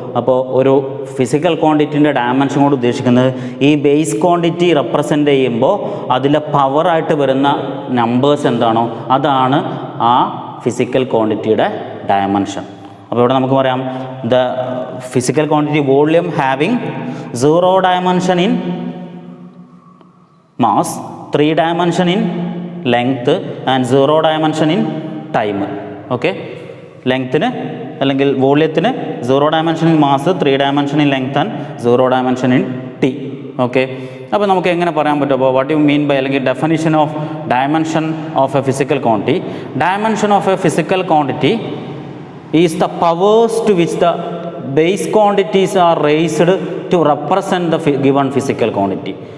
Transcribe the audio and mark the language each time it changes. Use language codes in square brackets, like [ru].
[ml] അപ്പോൾ ഒരു physical ക്വാണ്ടിറ്റീൻ്റെ dimension കൊണ്ട് ഉദ്ദേശിക്കുന്നത് ഈ ബേസ് ക്വാണ്ടിറ്റി റെപ്രസെൻ്റ് ചെയ്യുമ്പോൾ അതിലെ പവറായിട്ട് വരുന്ന നമ്പേഴ്സ് എന്താണോ അതാണ് ആ ഫിസിക്കൽ ക്വാണ്ടിറ്റിയുടെ ഡയമെൻഷൻ. അപ്പോൾ ഇവിടെ നമുക്ക് പറയാം, [en] The physical quantity volume having 0 dimension in mass, 3 dimension in length and 0 dimension in time. Okay, [ml] ലെങ്ത്തിന് അല്ലെങ്കിൽ വോള്യത്തിന് [en] 0 dimension in mass, 3 dimension in length and 0 dimension in t. [ml] Okay, അപ്പോൾ നമുക്ക് എങ്ങനെ പറയാൻ പറ്റും? അപ്പോൾ [en] What you mean by അല്ലെങ്കിൽ definition of dimension of a physical quantity. Dimension of a physical quantity is the powers to which the base quantities are raised to represent the given physical quantity.